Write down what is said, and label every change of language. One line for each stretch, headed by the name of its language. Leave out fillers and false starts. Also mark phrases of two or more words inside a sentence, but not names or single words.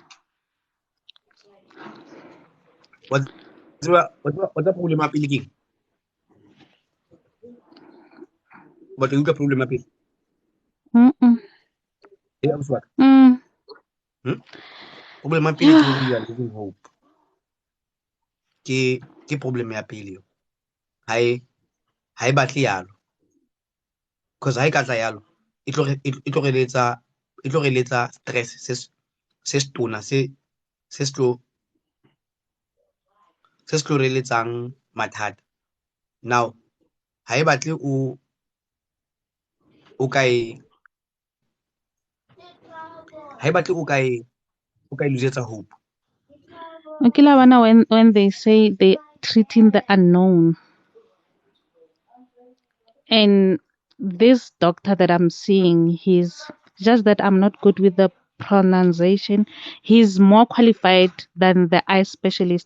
English: what's the problem up in But you got problem up in mm-mm, what? mm, Problem up in yeah. you are losing hope.
Southern Sotho: Ke problem ya pele yo. Ha e batle yalo. Because ha e ka tla yalo, e tlo re letsa stress se stona se tlo re letsang mathata. Now, ha e batle o ka e ha e batle o ka e losetsa hope.
English: Okay, Lawana, when they say they treating the unknown, and this doctor that I'm seeing, he's just that I'm not good with the pronunciation. He's more qualified than the eye specialist.